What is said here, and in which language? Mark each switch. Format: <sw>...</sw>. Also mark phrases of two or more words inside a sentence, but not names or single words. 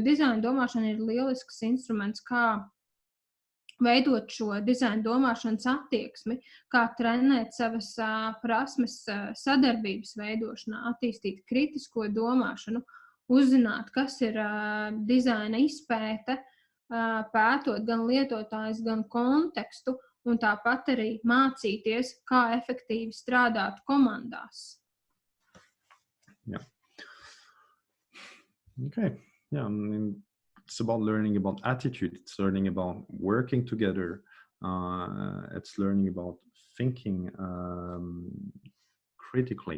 <lv>dizaina domāšana ir lielisks instruments, kā veidot šo dizaina domāšanas attieksmi, kā trenēt savas prasmes sadarbības veidošanā, attīstīt kritisko domāšanu, uzzināt, kas ir dizaina izpēte, pētot gan lietotājus, gan kontekstu, un tāpat arī mācīties, kā efektīvi strādāt komandās.</lv> <en>Yeah. Okay. Yeah. It's about learning about attitude. It's learning about working together. It's learning about thinking critically.</en>